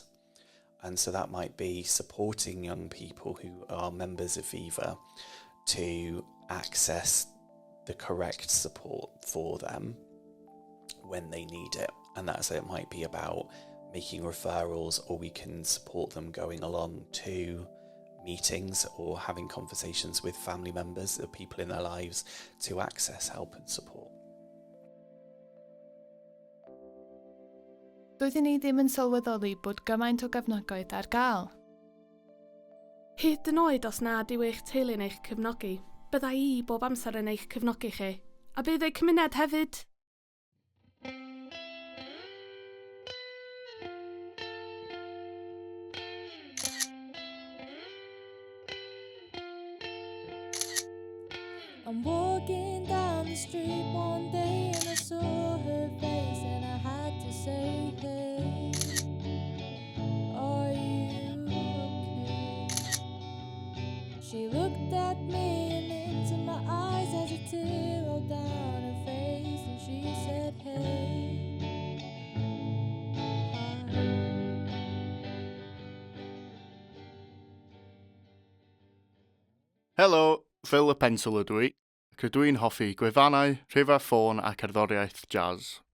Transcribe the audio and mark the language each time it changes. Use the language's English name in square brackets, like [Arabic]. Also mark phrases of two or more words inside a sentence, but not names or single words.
[English] And so that might be supporting young people who are members of Viva to access the correct support for them when they need it. And so it might be about making referrals, or we can support them going along to meetings or having conversations with family members, the people in their lives, to access help and support. [Welsh] Doeddwn ni ddim yn sylweddoli bod gymaint o gefnogaeth ar gael. Hyd yn oed os nad yw eich teulu'n eich cefnogi, bydda i bob amser yn eich cefnogi chi, a bydd eich cymuned hefyd. [English] I'm walking down the street one day and I saw her face and I had to say, hey, are you okay? She looked at me and into my eyes as a tear rolled down her face, and she said, hey, hi. [Welsh] Helo, Phil y Pencil ydw i, ac ydw i'n hoffi gwefannau, rhifau ffôn a cerddoriaeth jazz.